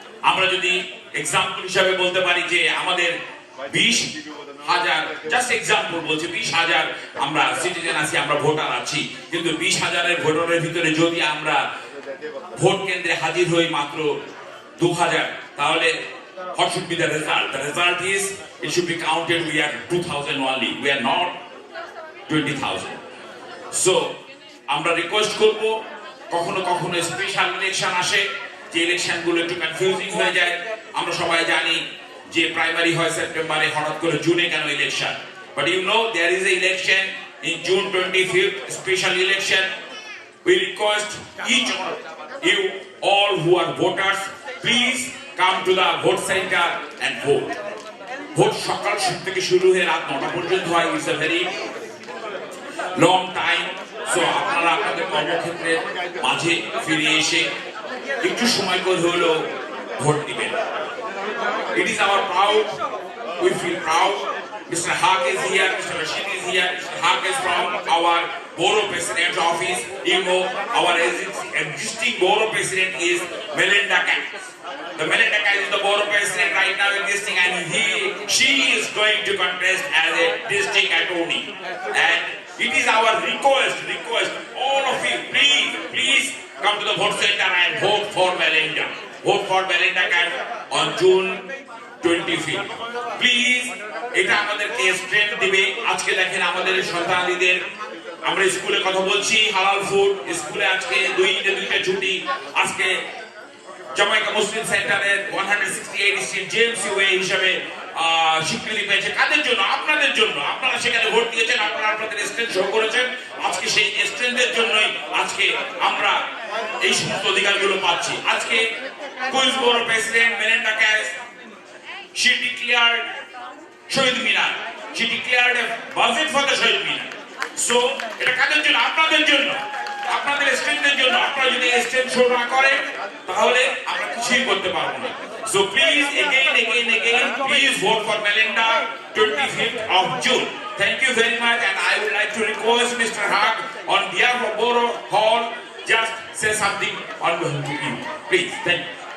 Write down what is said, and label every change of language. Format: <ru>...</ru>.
<bn>আমরা যদি এক্সাম্পল হিসাবে বলতে পারি যে আমাদের 20,000, জাস্ট এক্সাম্পল বলছি, 20,000 আমরা সিটিজেন আছি, আমরা ভোটার আছি, কিন্তু 20,000-এর ভোটারের ভিতরে যদি আমরা ভোট কেন্দ্রে হাজির হই মাত্র 2,000, তাহলে</bn> <en>what should be the result? The result is it should be counted we are 2,000 only, we are not 20,000.</en> <bn>So আমরা রিকোয়েস্ট করব, কখনো কখনো স্পেশাল ইলেকশন আসে, যে ইলেকশন গুলো একটু কনফিউজিং হয়ে যায়। আমরা সবাই জানি যে প্রাইমারি হয় সেপ্টেম্বরে, হঠাৎ করে জুনে কেন election?</bn> <en>But you know there is a election in June 25th, special election. We request each of you all who are voters, please come to the vote center and vote.</en> <bn>Vote সকাল থেকে শুরু হয়ে রাত 9টা পর্যন্ত হয়।</bn> <en>It's a very long time.</en> <bn>So আপনারা আপনাদের কর্মক্ষেত্রের মাঝে ফিরে এসে একটু সময় করে হলেও ভোট দিবেন।</bn> <en>It is our proud, we feel proud. Mr. Haq is here, Mr. Rashid is here. Mr. Haq is from our Borough President office. You know, our existing Borough President is Melinda Katz. The Melinda Katz is the Borough President right now existing, and she is going to contest as a district attorney. And it is our request, all of you, please come to the vote center and vote for Melinda. Vote for Melinda Katz on June 25th.</en> <bn>Please, এটা আমাদেরকে strength দিবে। আজকে দেখেন আমাদের সন্তানাদিদের, আমরা স্কুলে কথা বলছি হালাল ফুড, স্কুলে আজকে 2টা ছুটি। আজকে জামাইকা মুসলিম সেন্টারের 168 স্ট্রিট জেমস ওয়ে হিসাবে স্বীকৃতি পেয়েছে কাদের জন্য? আপনাদের জন্য। আপনারা সেখানে ভোট দিয়েছেন, আপনারা আপনাদের স্ট্রেংথ শো করেছেন। আজকে সেই স্ট্রেংথের জন্যই আজকে আমরা এই সমস্ত অধিকারগুলো পাচ্ছি।</bn> <en>আজকে Queens borough president Melinda Katz, she declared Shaheed Minar, she declared a budget for the Shaheed Minar.</en> <bn>So এটা কাদের জন্য? আপনাদের জন্য, আপনাদের স্ট্রেংথের জন্য। আপনারা যদি স্ট্রেংথ শো না করেন তাহলে আমরা কিছুই করতে পারবো না।</bn> <en>So please again, please vote for Melinda 25th of June. Thank you very much, and I would like to request Mr. Haq on behalf of Borough Hall just say something on behalf of you. Please, thank you.</en>